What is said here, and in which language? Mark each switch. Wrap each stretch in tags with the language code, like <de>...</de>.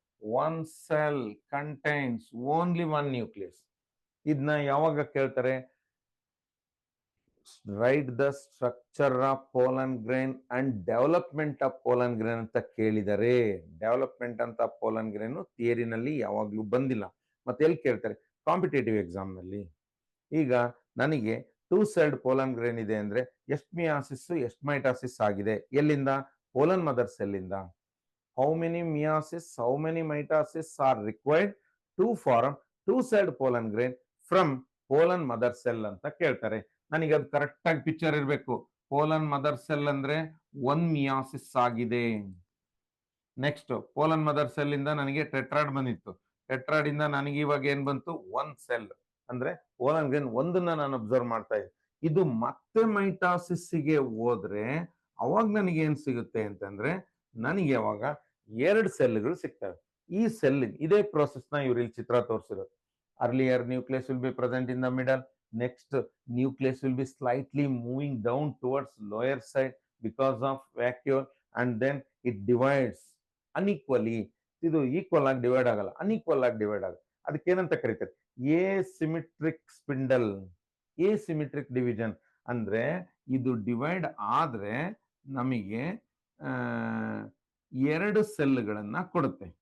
<en>1 cell contains only 1 nucleus.</en> <kn>ಇದನ್ನ ಯಾವಾಗ ಕೇಳ್ತಾರೆ?</kn> <en>write the structure of pollen grain</en> <kn>and development of pollen grain ಅಂತ ಕೇಳಿದರೆ, ಡೆವಲಪ್ಮೆಂಟ್ ಅಂತ ಪೋಲನ್ ಗ್ರೈನ್ ಥಿಯರಿನಲ್ಲಿ ಯಾವಾಗ್ಲೂ ಬಂದಿಲ್ಲ. ಮತ್ತೆ ಎಲ್ಲಿ ಕೇಳ್ತಾರೆ? ಕಾಂಪಿಟೇಟಿವ್ ಎಕ್ಸಾಮ್ ನಲ್ಲಿ. ಈಗ ನನಗೆ 2 celled ಪೋಲನ್ ಗ್ರೈನ್ ಇದೆ ಅಂದ್ರೆ ಎಷ್ಟು ಮಿಯಾಸಿಸ್ ಎಷ್ಟು ಮೈಟಾಸಿಸ್ ಆಗಿದೆ? ಎಲ್ಲಿಂದ? ಪೋಲನ್ ಮದರ್ ಸೆಲ್ ಇಂದ.</kn> <en>How many meiosis, how many mitosis are required to form 2 celled pollen grain from pollen mother cell ಅಂತ ಕೇಳ್ತಾರೆ.</en> <kn>ನನಗೆ ಅದು ಕರೆಕ್ಟ್ ಆಗಿ ಪಿಕ್ಚರ್ ಇರಬೇಕು. ಪೋಲನ್ ಮದರ್ ಸೆಲ್ ಅಂದ್ರೆ 1 ಮಿಯಾಸಿಸ್ ಆಗಿದೆ. ನೆಕ್ಸ್ಟ್ ಪೋಲನ್ ಮದರ್ ಸೆಲ್ ಇಂದ ನನಗೆ ಟೆಟ್ರಾಡ್ ಬಂದಿತ್ತು. ಟೆಟ್ರಾಡ್ ಇಂದ ನನಗೆ ಇವಾಗ ಏನ್ ಬಂತು? 1 cell. ಅಂದ್ರೆ ಪೋಲನ್ ಗ್ರೈನ್ ಒಂದನ್ನ ನಾನು ಅಬ್ಸರ್ವ್ ಮಾಡ್ತಾ ಇದ್ದೆ. ಇದು ಮತ್ತೆ ಮೈಟಾಸಿಸ್ ಗೆ ಹೋದ್ರೆ ಅವಾಗ ನನಗೆ ಏನ್ ಸಿಗುತ್ತೆ ಅಂತಂದ್ರೆ ನನಗೆ ಅವಾಗ 2 ಸೆಲ್ಗಳು ಸಿಗ್ತವೆ. ಈ ಸೆಲ್ ಇದೇ ಪ್ರೋಸೆಸ್ ನ ಇವ್ರು ಇಲ್ಲಿ ಚಿತ್ರ ತೋರಿಸಿರೋದು.</kn> <en>Earlier nucleus will be present in the middle. Next nucleus will be slightly moving down towards lower side because of vacuole, and then it divides unequally.</en> <kn>ಇದು ಈಕ್ವಲ್ ಆಗಿ ಡಿವೈಡ್ ಆಗಲ್ಲ, ಅನ್ಈಕ್ವಲ್ ಆಗಿ divide ಆಗಲ್ಲ. ಅದಕ್ಕೆ ಏನಂತ ಕರೀತಾರೆ? ಎಸಿಮೆಟ್ರಿಕ್ ಸ್ಪಿಂಡಲ್, ಎಸಿಮೆಟ್ರಿಕ್ ಡಿವಿಷನ್. ಅಂದ್ರೆ ಇದು ಡಿವೈಡ್ ಆದ್ರೆ ನಮಗೆ 2 ಸೆಲ್ಗಳನ್ನ ಕೊಡುತ್ತೆ.</kn>